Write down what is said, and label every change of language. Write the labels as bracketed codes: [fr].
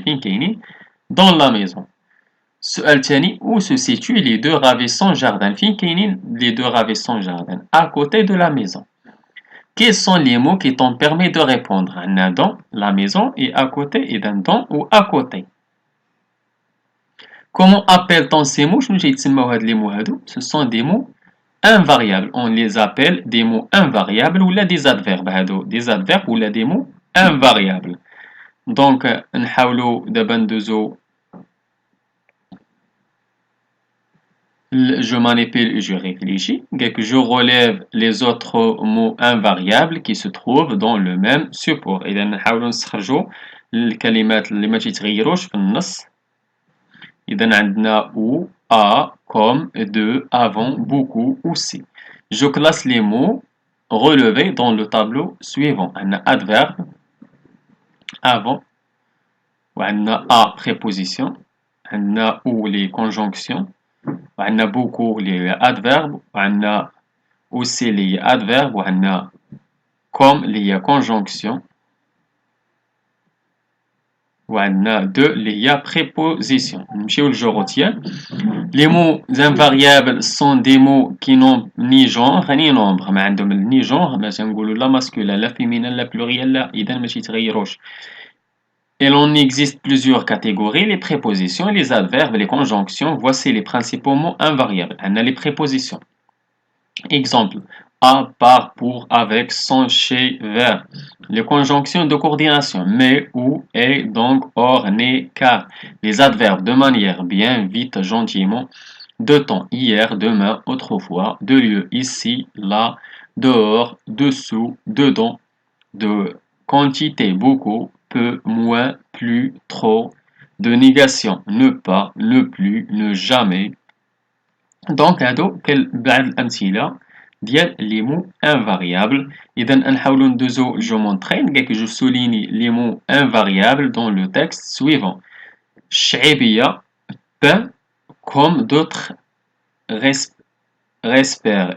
[ar] فين كاينين؟ [fr] dans la maison. [ar] السؤال الثاني [fr] où se situent les deux ravissants jardins. [ar] فين كاينين [fr] les deux ravissants jardins? À côté de la maison. Quels sont les mots qui t'ont permis de répondre? عندنا dans la maison et à côté et dans ou à côté. Comment appelle-t-on ces mots? [ar] شنو تيتسموا هاد لي مو هادو؟ [fr] Ce sont des mots invariables. On les appelle des mots invariables ou des adverbes. هادو des adverbes ou des mots invariables. Donc [ar] نحاولوا دابا ندوزو. [fr] Je manipule et je réfléchis. Je relève les autres mots invariables qui se trouvent dans le même support. [ar] إذا نحاولوا نستخرجوا الكلمات اللي ما تيتغيروش في النص. إذا عندنا ou, à, comme, de, avant, beaucoup, aussi. [fr] Je classe les mots relevés dans le tableau suivant. [ar] عندنا adverbe avant, وعندنا à préposition, عندنا ou les conjonctions, وعندنا beaucoup les adverbes, وعندنا aussi les adverbes, وعندنا comme les conjonctions, وعندنا de les prépositions. نمشيو للجو retiens. [fr] Les mots invariables sont des mots qui n'ont ni genre ni nombre. [ar] ما عندهم [fr] ni genre، [ar] ما تنقولوا لا masculin لا féminin لا pluriel لا، إذا ما تيتغيروش. [fr] Il en existe plusieurs catégories, les prépositions, les adverbes, les conjonctions. Voici les principaux mots invariables. On a les prépositions. Exemple, à, par, pour, avec, sans, chez, vers. Les conjonctions de coordination, mais, ou, et, donc, or, né, car. Les adverbes de manière, bien, vite, gentiment. De temps, hier, demain, autrefois. De lieu, ici, là. Dehors, dessous, dedans. De quantité, beaucoup. Peu, moins, plus, trop, de négation, ne pas, ne plus, ne jamais. [ar] Donc هادو بعض الأمثلة ديال [fr] les mots invariables. [ar] إذا نحاولو ندوزو [fr] je m'entraîne. [ar] قالك [fr] je souligne les mots invariables dans le texte suivant. الشعيبية peint comme d'autres respirent.